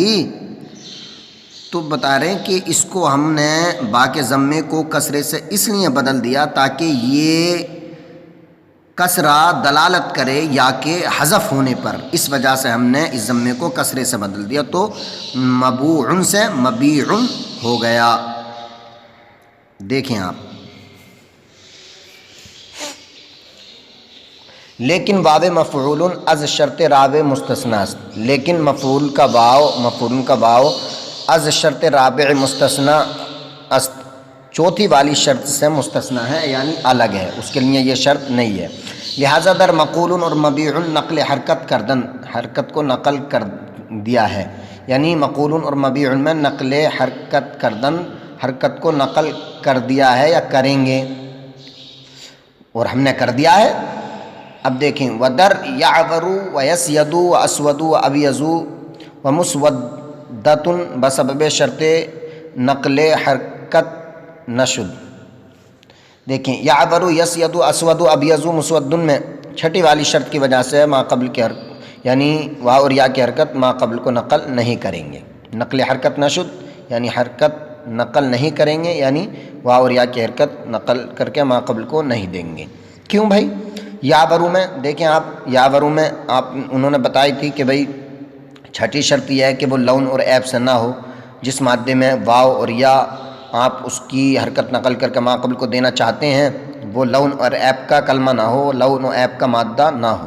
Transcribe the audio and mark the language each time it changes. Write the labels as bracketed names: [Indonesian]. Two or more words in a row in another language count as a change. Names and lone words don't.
[Urdu] تو بتا رہے ہیں کہ اس کو ہم نے با کے ضمے کو کسرے سے اس لیے بدل دیا تاکہ یہ کسرہ دلالت کرے یا کہ حذف ہونے پر، اس وجہ سے ہم نے اس ضمے کو کسرے سے بدل دیا، تو مبوع سے مبیع ہو گیا. دیکھیں آپ، لیکن [Persian] واو مفعول از شرط رابع مستثنا است. [Urdu] لیکن مفعول کا واو [Persian] از شرط رابع مستثنا است، [Urdu] چوتھی والی شرط سے مستثنا ہے، یعنی الگ ہے، اس کے لیے یہ شرط نہیں ہے. لہذا در مقول اور مبیع نقل حرکت کو نقل کر دیا ہے، یعنی مقول اور مبیع میں نقل حرکت کو نقل کر دیا ہے یا کریں گے، اور ہم نے کر دیا ہے. اب دیکھیں، [Persian] ودر یعور و یسید و اسود و ابیض و مسودۃ بسبب شرط نقل حرکت نشد. [Urdu] دیکھیں، یعور یسید و اسود و ابیض و مسود میں چھٹی والی شرط کی وجہ سے ما قبل کی یعنی واو اور یا کی حرکت ما قبل کو نقل نہیں کریں گے. [Persian] نقل حرکت نشد [Urdu] یعنی حرکت نقل نہیں کریں گے، یعنی واو اور یا کی حرکت نقل کر کے ما قبل کو نہیں دیں گے. کیوں بھائی؟ یعورو میں دیکھیں آپ، یعورو میں انہوں نے بتائی تھی کہ بھائی چھٹی شرط یہ ہے کہ وہ لون اور عیب سے نہ ہو. جس مادے میں واو اور یا آپ اس کی حرکت نقل کر کے ما قبل کو دینا چاہتے ہیں وہ لون اور عیب کا کلمہ نہ ہو، لون و عیب کا مادہ نہ ہو.